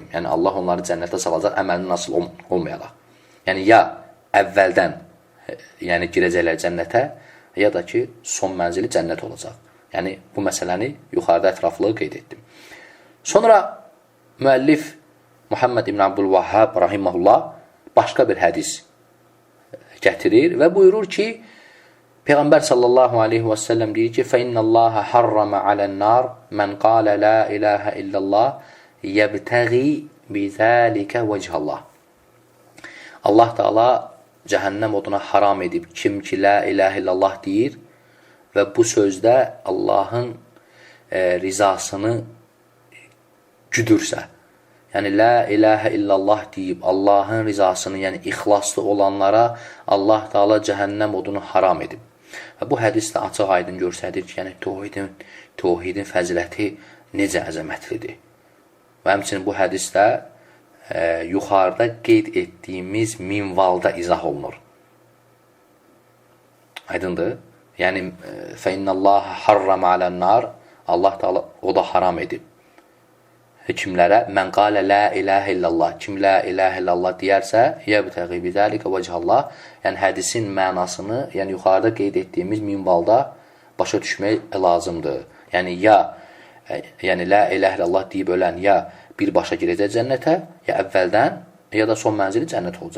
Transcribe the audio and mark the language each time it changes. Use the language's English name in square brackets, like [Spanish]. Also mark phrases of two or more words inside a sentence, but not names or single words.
[Azerbaijani] Yəni Allah onları cənnətə salacaq əməlindən asılı olmayaraq. Yəni ya əvvəldən yəni girəcəklər cənnətə, ya da ki son mənzili cənnət olacaq. Yəni bu məsələni yuxarıda ətraflı qeyd etdim. Sonra müəllif Muhammed ibn Abdülvahhab rahimehullah başqa bir hədis gətirir və buyurur ki, Peyğəmbər [Arabic] صلى الله عليه وسلم [Azerbaijani] deyir ki, [Arabic] فَإِنَّ اللّٰهَ حَرَّمَ عَلَى النَّارِ مَنْ قَالَ لَا إِلَٰهَ إِلَّا اللّٰهِ يَبْتَغِي بِذَٰلِكَ وَجْهَ اللّٰهِ. [Azerbaijani] Allah Teala cəhənnəm oduna haram edib kim ki [Arabic] لا إله إلا الله [Azerbaijani] deyir və bu sözdə Allahın rizasını güdürsə, yəni [Arabic] لا إله إلا الله [Azerbaijani] deyib Allahın rizasını, yəni ixlaslı olanlara Allah Teala cəhənnəm odunu haram edib. Və bu hədis də açıq aydın göstərir ki, yəni tövhidin fəziləti necə əzəmətlidir. Və həmçinin bu hədisdə yuxarıda qeyd etdiyimiz minvalda izah olunur. Aydındır? Yəni [Arabic] فَإِنَّ اللّٰهَ حَرَّمَ عَلَى النَّارِ [Azerbaijani] Allah Teala o da haram edib. Kimlərə? [Arabic] من قال لا إله إلا الله. Kim لا إله إلا الله deyərsə, يبتغي بذلك وجه الله. [Azerbaijani] Yəni hədisin mənasını, yəni yuxarıda qeyd etdiyimiz minvalda başa düşmək lazımdır. Yəni ya yəni [Arabic] لا إله إلا الله [Azerbaijani] deyib ölən ya birbaşa girəcək cənnətə, ya əvvəldən, ya da son mənzili cənnət olacaq.